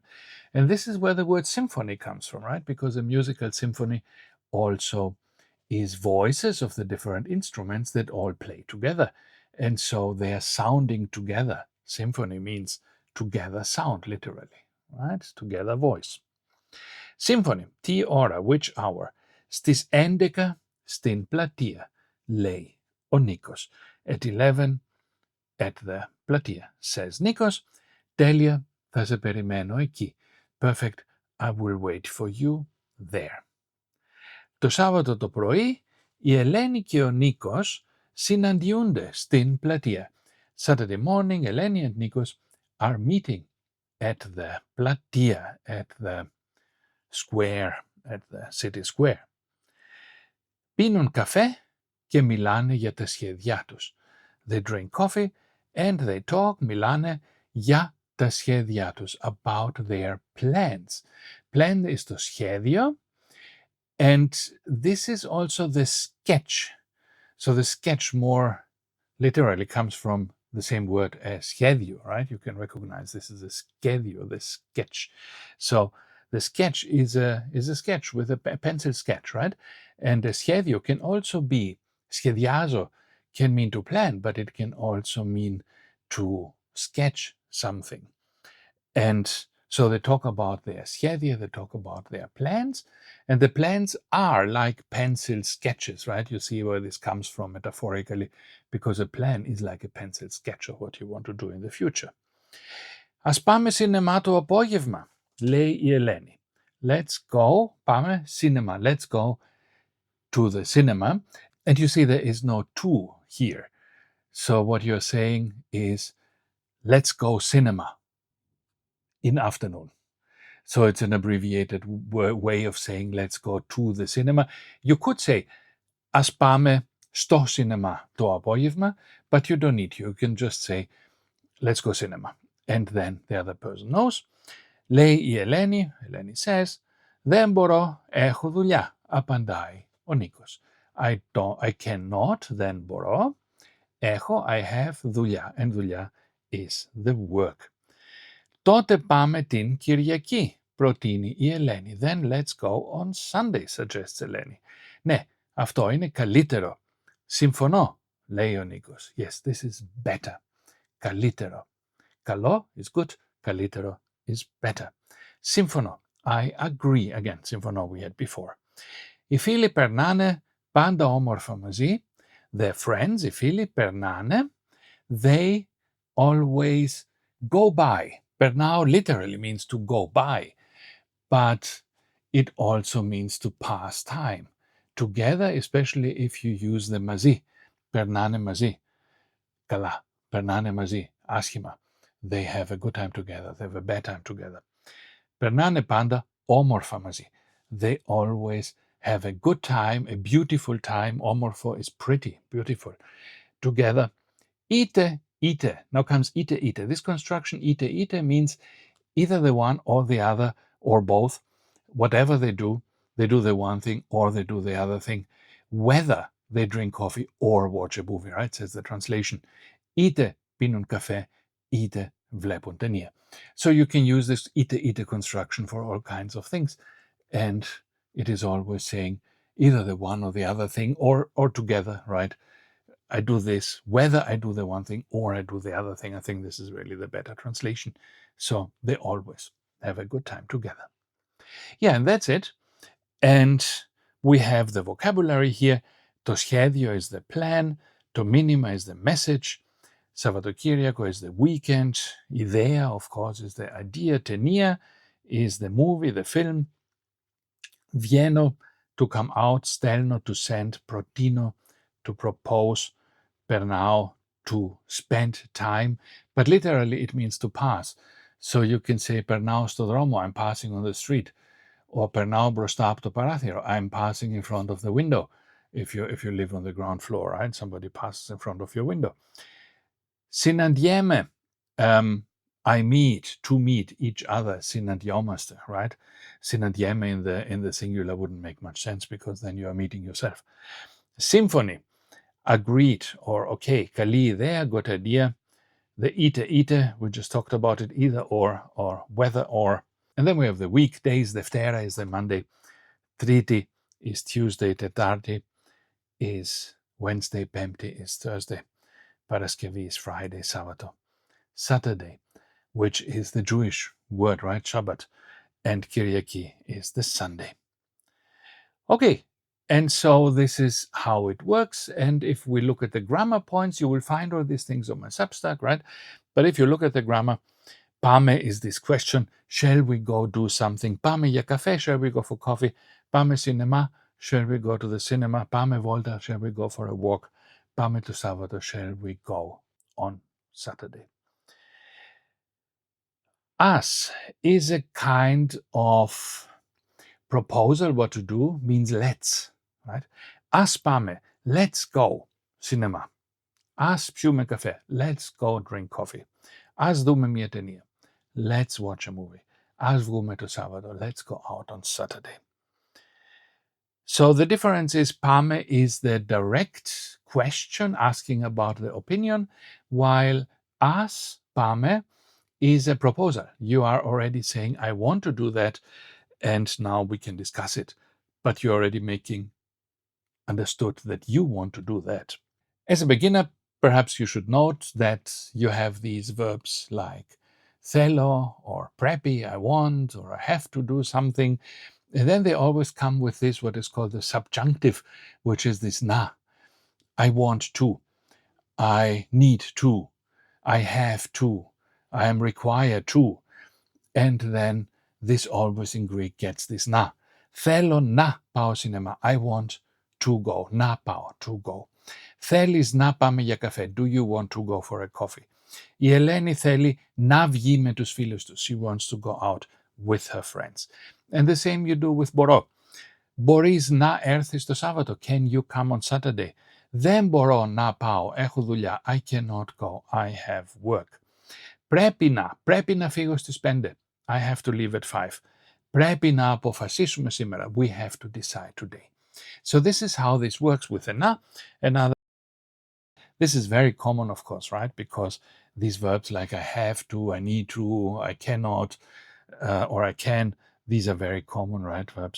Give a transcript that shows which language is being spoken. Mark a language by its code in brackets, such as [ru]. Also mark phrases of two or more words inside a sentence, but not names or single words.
[en] And this is where the word symphony comes from, right? Because a musical symphony also is voices of the different instruments that all play together. And so they are sounding together. Symphony means together sound, literally, right? Together voice. Symphony, [el] τι ώρα, [en] which hour? [el] Στις 11 στην πλατεία, λέει ο Νίκος. [en] At 11 at the πλατεία, says Nikos. [el] Τέλεια, θα σε περιμένω εκεί. [en] Perfect, I will wait for you there. [el] Το Σάββατο το πρωί, η Ελένη και ο Νίκος συναντιούνται στην πλατεία. [en] Saturday morning, Eleni and Nikos are meeting at the πλατεία, at the square, at the city square. [el] Πίνουν καφέ και μιλάνε για τα σχέδιά τους. [en] They drink coffee and they talk, [el] μιλάνε για τα σχέδιά τους, [en] about their plans. Plan is [el] το σχέδιο, [en] and this is also the sketch. So the sketch more literally comes from the same word as schedule, right? You can recognize this is a schedule, the sketch. So The sketch is a sketch with a pencil sketch, right? And a schedule can also be, schediazo can mean to plan, but it can also mean to sketch something. And so they talk about their schedule, they talk about their plans, and the plans are like pencil sketches, right? You see where this comes from metaphorically, because a plan is like a pencil sketch of what you want to do in the future. [el] Ας πάμε σινεμά το απόγευμα, λέει η Ελένη. [en] Let's go, πάμε cinema, let's go to the cinema. And you see there is no to here. So what you're saying is, let's go cinema in afternoon. So it's an abbreviated way of saying let's go to the cinema. You could say [el] ας πάμε στο cinema το απόγευμα, [en] but you don't need to. You can just say let's go cinema. And then the other person knows. [el] Λέει η Ελένη, Ελένη says, δεν μπορώ, έχω δουλειά, απαντάει ο Νίκος. [en] I cannot, [el] δεν μπορώ, έχω, [en] I have, δουλειά, and δουλειά is the work. [el] Τότε πάμε την Κυριακή, προτείνει η Ελένη. [en] Then let's go on Sunday, suggests Ελένη. [el] Ναι, αυτό είναι καλύτερο. Συμφωνώ, λέει ο Νίκος. [en] Yes, this is better. Καλύτερο. Καλό is good, καλύτερο is better. Σύμφωνο. I agree. Again, σύμφωνο we had before. [el] Οι φίλοι περνάνε πάντα όμορφα μαζί. [en] Their friends, [el] οι φίλοι περνάνε. [en] They always go by. Περνάω literally means to go by, but it also means to pass time. Together, especially if you use the μαζί. [el] Περνάνε μαζί. Καλά. Περνάνε μαζί. Άσχημα. [en] They have a good time together. They have a bad time together. [el] Περνάνε πάντα όμορφα μαζί. [en] They always have a good time, a beautiful time. Όμορφο is pretty, beautiful. Together. [el] Είτε, είτε. [en] Now comes [el] είτε, είτε. [en] This construction, [el] είτε, είτε, [en] means either the one or the other or both. Whatever they do the one thing or they do the other thing. Whether they drink coffee or watch a movie, right? Says the translation. [el] Είτε πίνουν καφέ, είτε βλέπουν ταινία. [en] So you can use this είτε construction for all kinds of things. And it is always saying either the one or the other thing or together, right? I do this, whether I do the one thing or I do the other thing. I think this is really the better translation. So they always have a good time together. Yeah, and that's it. And we have the vocabulary here. [el] Το σχέδιο [en] is the plan. [el] Το μήνυμα [en] is the message. Σαββατοκύριακο is the weekend. Ιδέα, of course, is the idea. Ταινία is the movie, the film. Βγαίνω, to come out. Στέλνω, to send. Προτείνω, to propose. Περνάω, to spend time. But literally it means to pass. So you can say [el] περνάω στο δρόμο, [en] I'm passing on the street. [el] Or περνάω μπροστά από το παράθυρο, [en] I'm passing in front of the window. If you live on the ground floor, right? Somebody passes in front of your window. [el] Συναντιέμαι. [en] I meet, to meet each other. Συναντιόμαστε, right? Συναντιέμαι in the singular wouldn't make much sense because then you are meeting yourself. Symphony. Agreed or okay. [el] Καλή ιδέα, [en] good idea. The είτε, we just talked about it, either or whether or. And then we have the weekdays. Δευτέρα is the Monday. Τρίτη is Tuesday. Τετάρτη is Wednesday. Πέμπτη is Thursday. Παρασκευή is Friday. Σάββατο. Saturday, which is the Jewish word, right? Shabbat. And Kyriaki is the Sunday. Okay, and so this is how it works. And if we look at the grammar points, you will find all these things on my Substack, right? But if you look at the grammar, Πάμε is this question, shall we go do something? [el] Πάμε για καφέ, [en] shall we go for coffee? Πάμε cinema, shall we go to the cinema? [el] Πάμε βόλτα, [en] shall we go for a walk? [el] Πάμε το Σάββατο, [en] shall we go on Saturday? Us is a kind of proposal, what to do, means let's, right? [el] Ας πάμε, [en] let's go cinema. [el] Ας πιούμε καφέ, [en] let's go drink coffee. [el] Ας δούμε μια ταινία. [en] Let's watch a movie. [el] Ας βγούμε το Σάββατο. [en] Let's go out on Saturday. So the difference is πάμε is the direct question asking about the opinion, while [el] ας πάμε [en] is a proposal. You are already saying, I want to do that. and now we can discuss it. But you're already making understood that you want to do that. As a beginner, perhaps you should note that you have these verbs like θέλω or πρέπει, I want, or I have to do something. And then they always come with this, what is called the subjunctive, which is this na. I want to, I need to, I have to, I am required to. And then this always in Greek gets this na. [el] Θέλω να πάω σινεμά. [en] I want to go. [el] Να πάω, [en] to go. [el] Θέλεις να πάμε για καφέ. [en] Do you want to go for a coffee? [el] Η Ελένη θέλει να βγει με τους φίλους του. [en] She wants to go out with her friends. And the same you do with μπορώ. [el] Μπορείς να έρθεις το Σάββατο. [en] Can you come on Saturday? [el] Δεν μπορώ να πάω. Έχω δουλειά. [en] I cannot go. I have work. [el] Πρέπει να φύγω στις 5. [en] I have to leave at 5. [el] Πρέπει να αποφασίσουμε σήμερα. [en] We have to decide today. So this is how this works with a na. Another. This is very common, of course, right? Because these verbs like I have to, I need to, I cannot, or I can, these are very common, right, verbs.